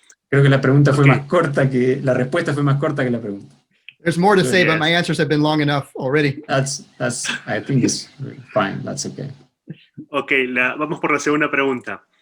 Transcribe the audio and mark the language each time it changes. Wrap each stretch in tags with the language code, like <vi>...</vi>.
<es>Creo que la pregunta fue más corta que la respuesta fue más corta que la pregunta.</es> <en>There's more to say, but my answers have been long enough already. That's I think it's fine. That's okay.</en> <es>Okay, vamos por la segunda pregunta.</es>